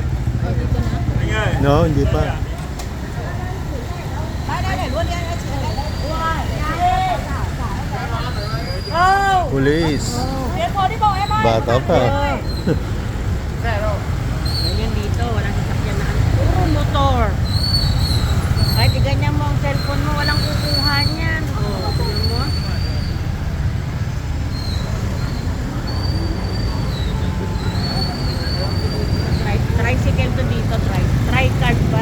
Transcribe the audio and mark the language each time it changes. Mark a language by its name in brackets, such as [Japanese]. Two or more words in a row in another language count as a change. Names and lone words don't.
[Vietnamese] Anh ơi. [Filipino] No, hindi pa. Oh! [Vietnamese] Police. Em đi bộ em ơi! [Filipino] Bata pa. Ganyan dito, walang sasakyan na ano. Puro motor. Kahit iganyan mo ang cellphone mo, walang kukuha niyan. Oh, tignan mo. Tricycle to dito, tri-card ba?